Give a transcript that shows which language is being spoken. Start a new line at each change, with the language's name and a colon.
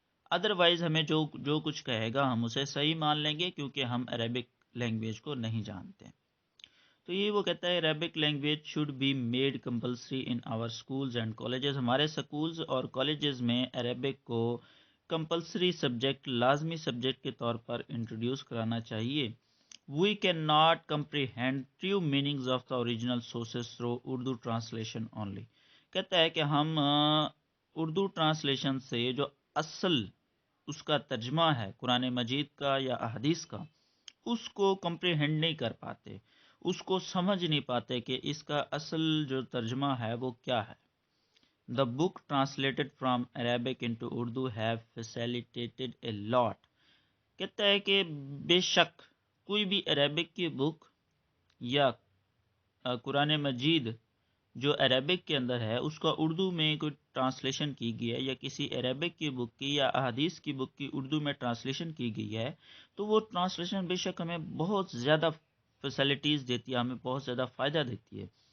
Urdu: Otherwise ہمیں جو کچھ کہے گا ہم اسے صحیح مان لیں گے کیونکہ ہم عربک لینگویج کو نہیں جانتے. تو یہ وہ کہتا ہے
English: Arabic language should be made compulsory in our schools and colleges.
Urdu: ہمارے سکولز اور کالجز میں عربک کو کمپلسری سبجیکٹ، لازمی سبجیکٹ کے طور پر انٹروڈیوس کرانا چاہیے.
English: We can not comprehend true meanings of the original sources through Urdu translation only.
Urdu: کہتا ہے کہ ہم اردو ٹرانسلیشن سے جو اصل اس کا ترجمہ ہے قرآن مجید کا یا احادیث کا، اس کو کمپریہینڈ نہیں کر پاتے، اس کو سمجھ نہیں پاتے کہ اس کا اصل جو ترجمہ ہے وہ کیا ہے.
English: The book translated from Arabic into Urdu have facilitated a lot.
Urdu: کہتا ہے کہ بے شک کوئی بھی عربک کی بک یا قرآن مجید جو عربک کے اندر ہے اس کا اردو میں کوئی ٹرانسلیشن کی گئی ہے، یا کسی عربک کی بک کی یا احادیث کی بک کی اردو میں ٹرانسلیشن کی گئی ہے، تو وہ ٹرانسلیشن بے شک ہمیں بہت زیادہ فیسلٹیز دیتی ہے، ہمیں بہت زیادہ فائدہ دیتی ہے.